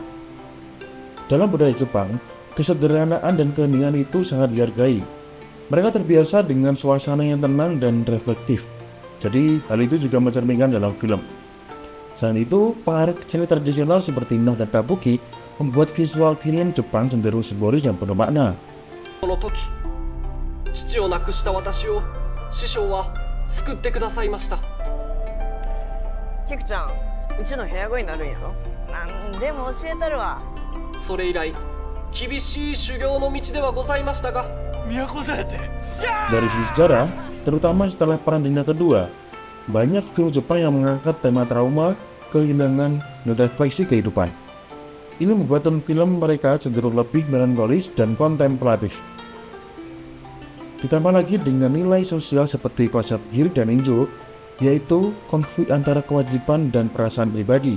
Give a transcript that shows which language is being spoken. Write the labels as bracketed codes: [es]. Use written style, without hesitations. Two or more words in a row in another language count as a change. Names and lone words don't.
[id] Dalam budaya Jepang, kesederhanaan dan keheningan itu sangat dihargai. Mereka terbiasa dengan suasana yang tenang dan reflektif. Jadi hal itu juga mencerminkan dalam film. Selain itu, pengaruh seni tradisional seperti Noh dan Kabuki membuat visual film Jepang cenderung simbolis dan penuh makna. [ja] その時、父を亡くした私を師匠は救ってくださいました。キクちゃん、うちの部屋子になるんやろ。なんでも教えたるわ。それ以来、厳しい修行の道ではございましたが、 [id] Dari sisi sejarah, terutama setelah Perang Dunia Kedua, banyak film Jepang yang mengangkat tema trauma, kehilangan, dan refleksi kehidupan. Ini membuat film mereka cenderung lebih melankolis dan kontemplatif. Ditambah lagi dengan nilai sosial seperti konsep Giri dan Injo, yaitu konflik antara kewajiban dan perasaan pribadi.